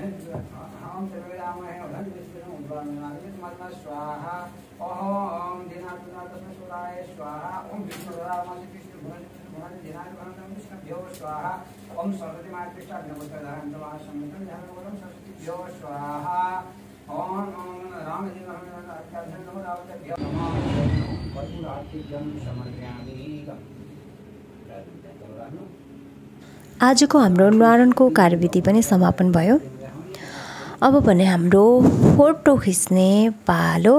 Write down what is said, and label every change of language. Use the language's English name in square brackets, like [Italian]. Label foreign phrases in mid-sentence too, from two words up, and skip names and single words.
[Sanskrit] स्वाहा ओम दीनानाथाय स्वाहा ओम विष्णुभ्यो स्वाहा ओम सरस्वती मातृष्ठा सरस्वतीभ्यो स्वाहा ओम [Nepali] आजको हाम्रो न्वारानको कार्यविधि पनि समापन भयो। अब भने हाम्रो फोटो खिच्ने पालो।